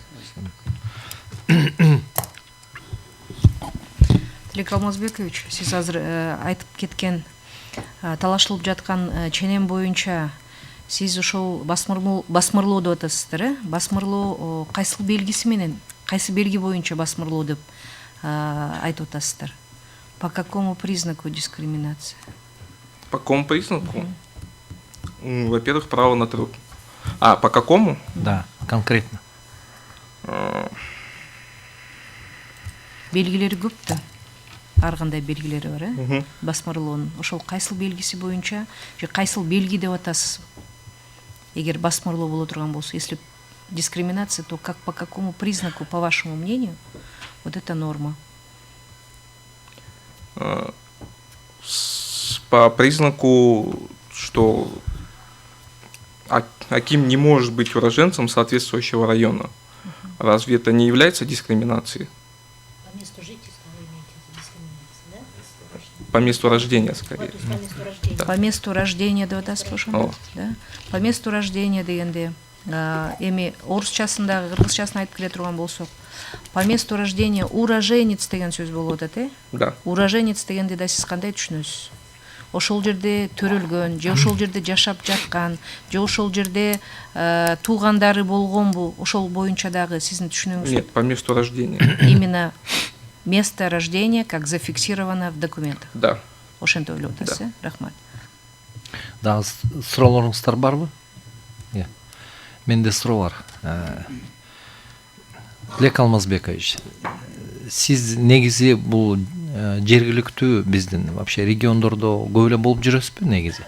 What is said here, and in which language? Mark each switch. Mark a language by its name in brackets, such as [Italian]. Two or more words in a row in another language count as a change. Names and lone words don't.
[Kyrgyz] Тилек Алмазбекович, сиз азыр айтып кеткен талашылып жаткан ченем боюнча сиз ошол басмырлоо деп атасыздар, басмырлоо кайсыл белгиси менен, кайсы белги боюнча басмырлоо деп айтып атасыздар? [Russian] По какому признаку дискриминация? По какому признаку? Во-первых, право на труд. А, по какому? Да, конкретно. [Kyrgyz] Белгилери көп да. Ар кандай белгилери бар, басмырлоонун. Ошол кайсыл белгиси боюнча же кайсыл белги деп атасыз? Эгер басмырлоо боло турган болсо, [Russian] если дискриминация, то как по какому признаку, по вашему мнению, вот эта норма? По признаку, что Аким не может быть уроженцем соответствующего района. Разве это не является дискриминацией? По месту жительства вы имеете дискриминацию, да? По месту рождения, скорее. По месту рождения. По месту рождения [Kyrgyz] деп атасыз ошону, да? [Russian] По месту рождения [Kyrgyz] дегенде эми орусчасында, кыргызчасын айтып келе турган болсок, [Russian] по месту рождения уроженец [Kyrgyz] деген сөз болуп атат, [Russian] Да. [Kyrgyz] Уроженец дегенде да сиз кандай түшүнөсүз? Ошол жерде төрөлгөн, же ошол жерде жашап жаткан, же ошол жерде туугандары болгонбу, ошол боюнча дагы сиздин түшүнүгүңүз? [Russian] Нет, по месту рождения. Именно место рождения, как зафиксировано в документах. Да. [Kyrgyz] Ошентип ойлоп атасыз, Рахмат. Дагы суроолоруңуздар барбы? Менде суроо бар. Тилек Алмазбекович, сиз негизи бул жергиликтүү биздин вообще региондордо көп эле болуп жүрөсүзбү негизи?